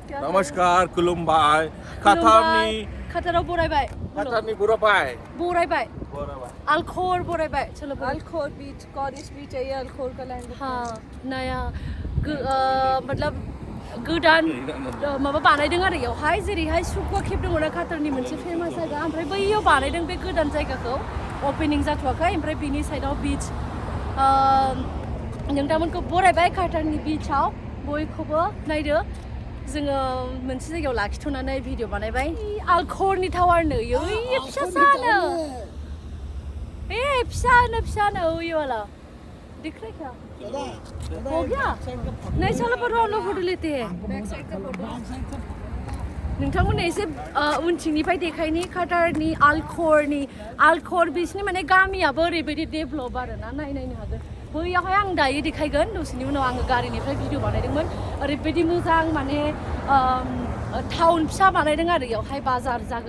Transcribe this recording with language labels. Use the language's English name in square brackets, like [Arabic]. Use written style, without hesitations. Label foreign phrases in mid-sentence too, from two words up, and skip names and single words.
[Bodo] Namaskar, Kulumbai, Katharni. Kataro Boraibai. Katharni Burabai. Boraibai. Burabai. Alkhor Boraibai. Chalo [Hindi] Alkhor beach, Cornish beach है ये Alkhor का language. हाँ नया मतलब [Bodo] गोदान माबा बानायदों आरो यावहाय जेरैहाय सुकुवा खेबदों ना खातारनि मोनसे फेमास जायगा ओमफ्राय बैयाव बानायदों बे गोदान जायगाखौ ओपनिं जाथ'वाखै ओमफ्राय बिनि साइडआव बीच नोंथांमोनखौ बरायबाय खातारनि बीचआव बयखौबो नायदो जोङो मोनसे जायगायाव लाखिथ'नानै भिडिअ बानायबाय आलखरनि टावारनो ओइ फिसासानो [Hindi] फिसानो ओइ वाला दिख रहा है क्या हो गया नहीं चलो पर हम लोग फोटो लेते हैं [English] Back side का photo. [Bodo] नोंथांमोननो एसे उनथिंनिफ्राय देखायनि खातारनि आलखर बीचनि माने गामियाबो ओरैबायदि डेभलप आरोना नायनो हागोन बैयावहाय आं दायो देखायगोन दसेनि उनाव आङो गारिनिफ्राय भिडिअ बानायदोंमोन ओरैबायदि मोजां माने टाउन फिसा बानायदों आरो इयावहाय बाजार जागोन